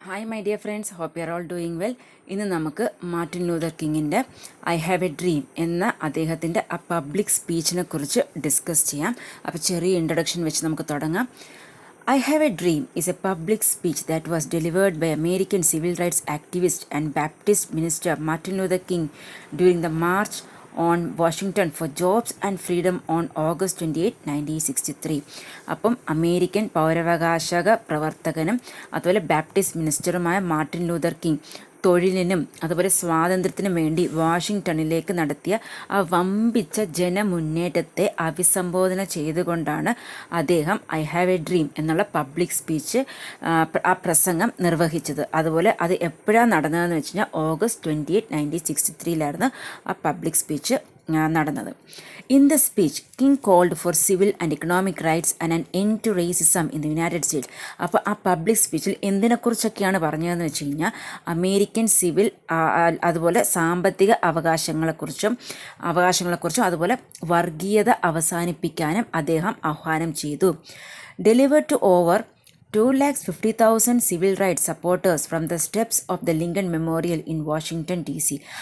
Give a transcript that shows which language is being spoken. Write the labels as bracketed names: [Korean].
[English] Hi my dear friends, hope you are all doing well. [Malayalam] ഇന്ന് നമുക്ക് Martin Luther കിങ്ങിൻ്റെ I have A dream എന്ന അദ്ദേഹത്തിൻ്റെ ആ public സ്പീച്ചിനെ കുറിച്ച് ഡിസ്കസ് ചെയ്യാം. അപ്പോൾ ചെറിയ ഇൻട്രൊഡക്ഷൻ വെച്ച് നമുക്ക് തുടങ്ങാം. [English] I Have a Dream is a public speech that was delivered by American civil rights activist and Baptist minister Martin Luther King during the March on Washington for Jobs and Freedom on August 28, 1963. [Malayalam] അപ്പം American പൗരാവകാശക പ്രവർത്തകനും അതുപോലെ Baptist മിനിസ്റ്ററുമായ Martin Luther king തൊഴിലിനും അതുപോലെ സ്വാതന്ത്ര്യത്തിനും വേണ്ടി വാഷിങ്ടണിലേക്ക് നടത്തിയ ആ വമ്പിച്ച ജനമുന്നേറ്റത്തെ അഭിസംബോധന ചെയ്തുകൊണ്ടാണ് അദ്ദേഹം ഐ ഹാവ് എ ഡ്രീം എന്നുള്ള പബ്ലിക് സ്പീച്ച് ആ പ്രസംഗം നിർവഹിച്ചത്. അതുപോലെ അത് എപ്പോഴാണ് നടന്നതെന്ന് വെച്ച് കഴിഞ്ഞാൽ August 28, 1963 ആ പബ്ലിക് സ്പീച്ച് നടന്നത്. [English] In the speech King called for civil and economic rights and an end to racism in the United States. [Malayalam] അപ്പോൾ ആ പബ്ലിക് സ്പീച്ചിൽ എന്തിനെക്കുറിച്ചൊക്കെയാണ് പറഞ്ഞതെന്ന് വെച്ച് കഴിഞ്ഞാൽ അമേരിക്കൻ സിവിൽ അതുപോലെ സാമ്പത്തിക അവകാശങ്ങളെക്കുറിച്ചും അതുപോലെ വർഗീയത അവസാനിപ്പിക്കാനും അദ്ദേഹം ആഹ്വാനം ചെയ്തു. [English] Delivered to over 250,000 civil rights supporters from the steps of the Lincoln Memorial in Washington DC.